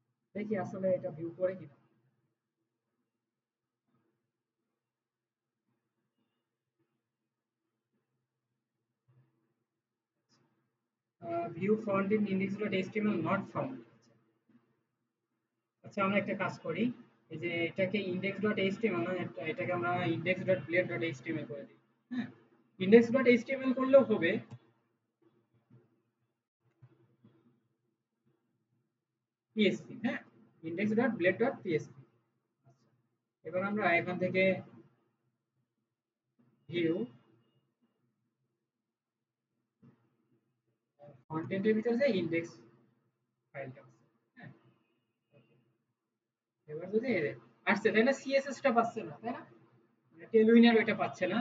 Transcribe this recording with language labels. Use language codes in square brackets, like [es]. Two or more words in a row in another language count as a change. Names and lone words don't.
[bn] দেখি আসলে এটা ভিউ করে কিনা। [en] view font in index.html not found. [bn] আচ্ছা আমরা একটা কাজ করি, এই যে এটাকে index.html না, এটাকে আমরা index.blade.html করে দিই। হ্যাঁ, index.html করলেও হবে। পিএসপি, হ্যাঁ, index.blade.php। এবার আমরা এখান থেকে [en] view content-er [bn] ভিতরে যে ইনডেক্স ফাইলটা আছে, হ্যাঁ, এবার যদি আসছে তাই না, সিএসএস টা পাচ্ছে না তাই না, টেলউইনার ওইটা পাচ্ছে না।